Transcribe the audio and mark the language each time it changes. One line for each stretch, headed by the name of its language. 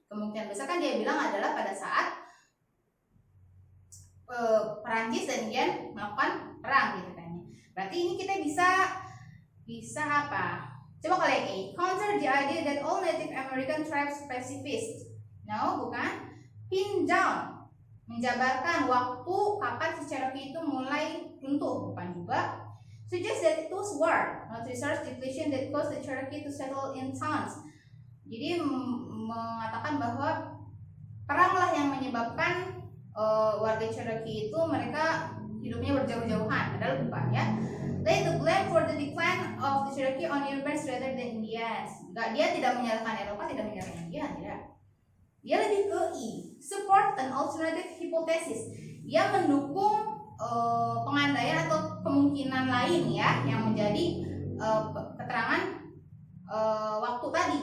Indonesian: Kemungkinan besar kan dia bilang adalah pada saat Perancis dan Indian melakukan perang gitu kan. Berarti ini kita bisa apa? Coba kalian A.
English: Counter the idea that all Native American tribes pacifist. No,
Indonesian: bukan.
English: Pin down.
Indonesian: Menjabarkan waktu kapan si Cherokee itu mulai runtuh, bukan juga.
English: Suggest that it was war, not resource depletion that caused the Cherokee to settle in towns.
Indonesian: Jadi mengatakan bahwa peranglah yang menyebabkan warga Cherokee itu mereka hidupnya berjauh-jauhan, padahal bukan ya.
English: Lay the blame for the decline of the Cherokee on Europeans rather than Indians.
Indonesian: Dia tidak menyalahkan Eropa, tidak menyalahkan India, tidak. Dia lebih ke I,
English: support an alternative hypothesis.
Indonesian: Dia mendukung pengandaian atau kemungkinan lain ya yang menjadi keterangan waktu tadi.